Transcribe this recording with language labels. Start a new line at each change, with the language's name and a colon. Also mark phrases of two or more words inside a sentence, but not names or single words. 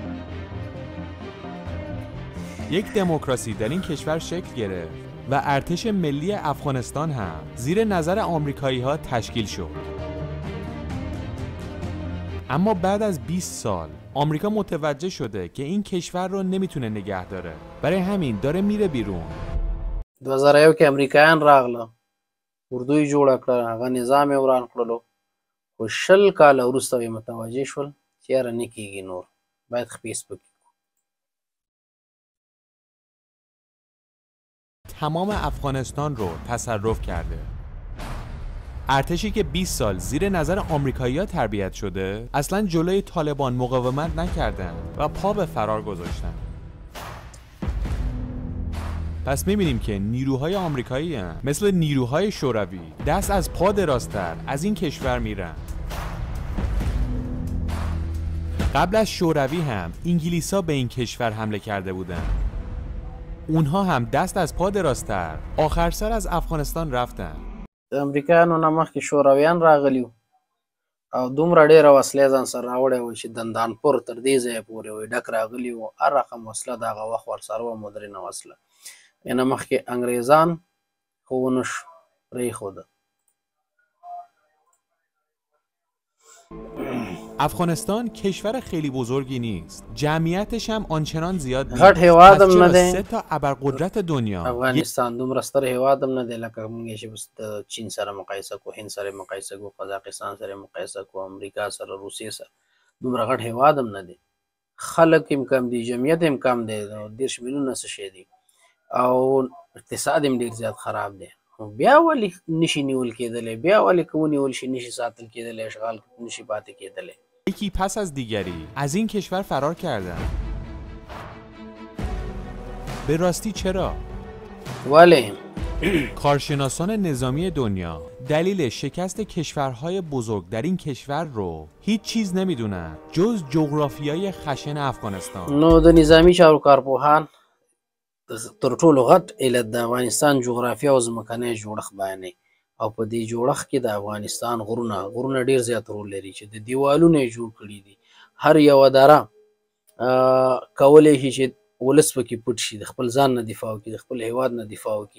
Persian: یک دموکراسی در این کشور شکل گرفت و ارتش ملی افغانستان هم زیر نظر آمریکایی‌ها تشکیل شد. اما بعد از 20 سال آمریکا متوجه شده که این کشور رو نمیتونه نگه داره. برای همین داره میره بیرون.
Pashto: 2001 کې امریکایان راغله، اردو یې جوړه کړه، هغه نظام یې وران کړلو، خو 20 کاله وروسته یې متوجه شول چې یاره نه کېږي نور، باید خپې سپکې.
Persian: تمام افغانستان رو تصرف کرده. ارتشی که 20 سال زیر نظر آمریکایی‌ها تربیت شده اصلا جلوی طالبان مقاومت نکردن و پا به فرار گذاشتن. پس می‌بینیم که نیروهای آمریکایی هم مثل نیروهای شوروی دست از پا درازتر از این کشور میرن. قبل از شوروی هم انگلیس‌ها به این کشور حمله کرده بودن. اونها هم دست از پا درازتر آخر سر از افغانستان رفتن.
Pashto: د امریکایانو نه مخکې شورویان راغلي او دومره ډېره وسلې ځان سره راوړې وې چې دندانپور تر دې ځایه پورې وې ډک راغلي وو. هر رقم وسله د هغه وخت ورسره وه، مدرنه وسله. نه مخکې انګریزان خو ونه شو پرېښوده.
Persian: افغانستان کشور خیلی بزرگی نیست. جمعیتش هم آنچنان زیاد نیست.
Pashto: غټ هیواد هم نه دی.
Persian: 3 تا ابرقدرت دنیا.
Pashto: افغانستان دومره ستر هیواد هم نه دی لکه موږ چې د چین سره مقایسه کو، هند سره مقایسه کو، قزاقستان سره مقایسه کو، امریکا سره، روسیې سره. دومره غټ هیواد هم نه دی. خلک هم کم دي، جمعیت هم کم دی، 30 میلیونه څه شی دی، او اقتصاد هم ډېر زیات خراب دی. بیا ولې نشي نیول کېدلی؟ بیا ولې که ونیول شي نشي ساتل کېدلی؟ اشغال نشي پاتې کېدلی؟
Persian: یکی پس از دیگری از این کشور فرار کردن. به راستی چرا؟ ولی کارشناسان نظامی دنیا دلیل شکست کشورهای بزرگ در این کشور رو هیچ چیز نمیدونن جز جغرافیای خشن افغانستان.
Pashto: نو د نظامی چارواکارپوهان تر ټولو غټ علت د افغانستان جغرافیه او ځمکنی جوړښت بیانوي، او په دې جوړښت کې د افغانستان غرونه ډېر زیات رول لري چې د دیوالونه یې جوړ کړي دي. هر یوه دره کولی شي چې ولس پکې پټ شي، د خپل ځان نه دفاع وکړي، د خپل هیواد نه دفاع وکړي.